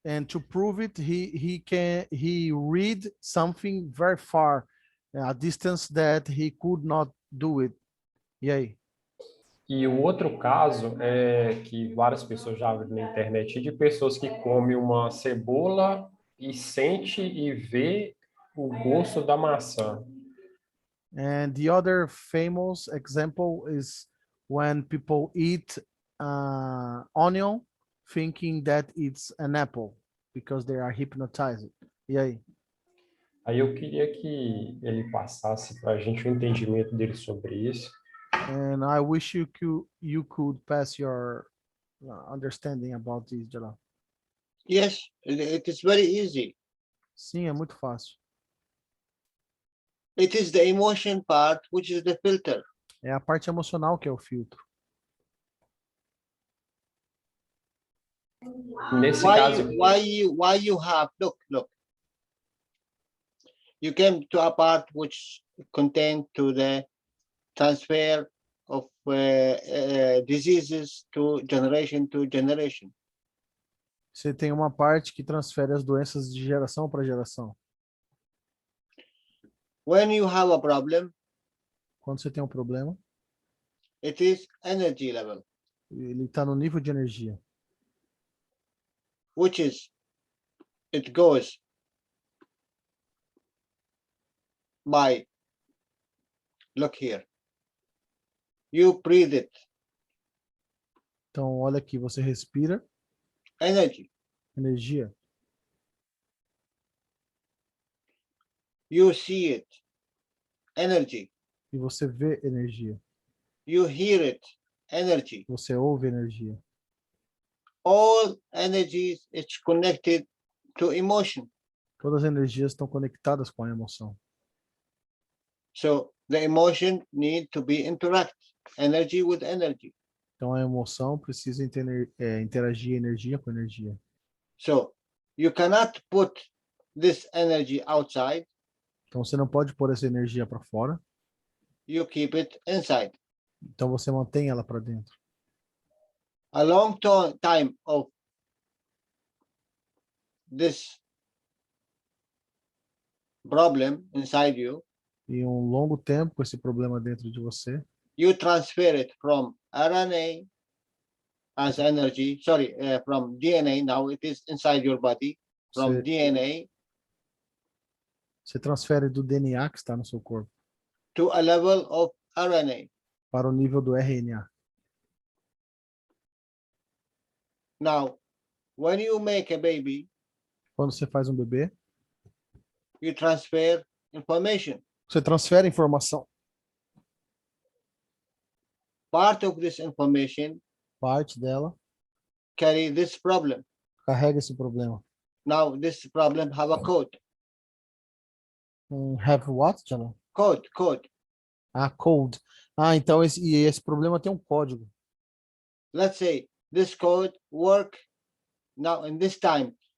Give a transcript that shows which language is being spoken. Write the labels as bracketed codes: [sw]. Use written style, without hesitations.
[en] And to prove it, he read something very far, a distance that he could not do it. [pt] E aí? E o outro caso é que várias pessoas já viram na internet, de pessoas que comem uma cebola e sente e vê o gosto da maçã. [en] And the other famous example is when people eat onion thinking that it's an apple because they are hypnotized. [pt] E aí? Aí eu queria que ele passasse para a gente o entendimento dele sobre isso. [en] And I wish you could pass your understanding about this, Jalal. Yes, it is very easy. [pt] Sim, é muito fácil. [en] It is the emotion part, which is the filter. [pt] É a parte emocional que é o filtro. Nesse caso, [en] why you have, look. You came to a part which contained to the transfer of diseases to generation. [pt] Você tem uma parte que transfere as doenças de geração para geração. [en] When you have a problem, [pt] quando você tem um problema, [en] it is energy level, [pt] ele está no nível de energia. [en] Which is, it goes by, look here, you breathe it. [pt] Então, olha aqui, você respira. [en] Energy. [pt] Energia. [en] You see it. Energy. [pt] E você vê energia. [en] You hear it. Energy. [pt] Você ouve energia. [en] All energies is connected to emotion. [pt] Todas as energias estão conectadas com a emoção. [en] So the emotion need to be interact. Energy with energy. [pt] Então a emoção precisa interagir energia com energia. [en] So you cannot put this energy outside. [pt] Então você não pode pôr essa energia para fora. [en] You keep it inside. [pt] Então você mantém ela para dentro. [en] A long time of this problem inside you, [pt] E um longo tempo com esse problema dentro de você, [en] you transfer it from RNA as energy, sorry, from DNA, now it is inside your body, from [pt] você, DNA você transfere do DNA que está no seu corpo [en] to a level of RNA. [pt] para o nível do RNA. [en] Now, when you make a baby, [pt] Quando você faz um bebê, [en] you transfer information. [pt] você transfere informação. [en] Part of this information [pt] Parte dela [en] carry this problem. [pt] carrega esse problema. [en] Now, this problem have a code. Have what, Jalal? Code. Code. [pt] Então esse problema tem um código. [en] Let's say this code work now in this time.